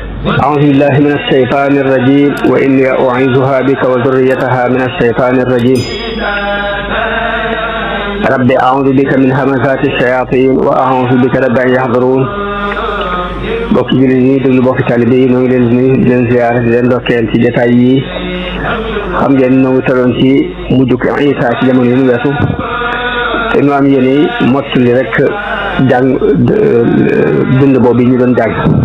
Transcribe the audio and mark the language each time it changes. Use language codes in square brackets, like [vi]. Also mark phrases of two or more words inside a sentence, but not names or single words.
[ar] أعوذ بالله من الشيطان الرجيم وإني أعيذها بك وذريتها من الشيطان الرجيم رب أعوذ بك من همزات الشياطين وأعوذ بك رب أن يحضرون [wo] bokki jullit yi déglu bokki taalibe yi ñoo ngi leen di nuyu di leen ziyaara di leen ndokkeel ci jotaay yi xam ngeen ñoo ngi tolloon ci mujjug Isa ci jamono yi ñu weesu te ñu am yéene mottali rek jàng bind boobu ñu doon jàng